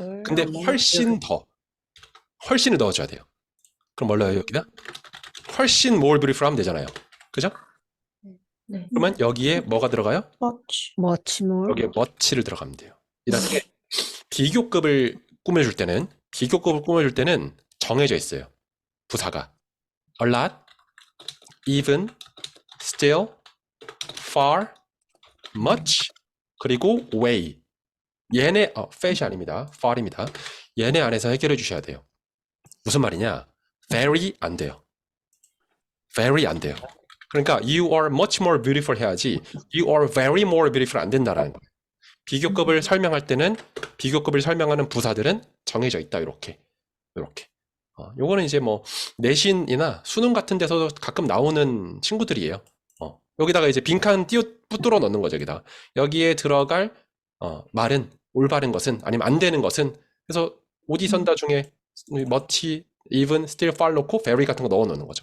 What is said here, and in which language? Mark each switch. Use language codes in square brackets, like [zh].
[ko] 근데 훨씬 더. 훨씬을 넣어줘야 돼요. 그럼 뭘 넣어요, 여기다? 훨씬 more beautiful 하면 되잖아요. 그죠? 네. 그러면 여기에 뭐가 들어가요? [en] Much more. [ko] 여기에 much를 들어가면 돼요. 이렇게 비교급을 꾸며줄 때는 정해져 있어요. 부사가 a lot, even, still, far, much, 그리고 way. 얘네 fat이 아닙니다. far입니다. 얘네 안에서 해결해 주셔야 돼요. 무슨 말이냐? very 안 돼요. very 안 돼요. [en] 그러니까 you are much more beautiful [ko] 해야지 [en] you are very more beautiful [ko] 안 된다라는 거예요. 비교급을 설명할 때는 비교급을 설명하는 부사들은 정해져 있다. 이렇게. 요거는 이제 뭐 내신이나 수능 같은 데서도 가끔 나오는 친구들이에요. 여기다가 이제 빈칸 뚫어 넣는 거죠. 여기에 들어갈 말은 올바른 것은 아니면 안 되는 것은 그래서 오디선다 중에 much, even, still, far 넣고 very 같은 거 넣어 놓는 거죠.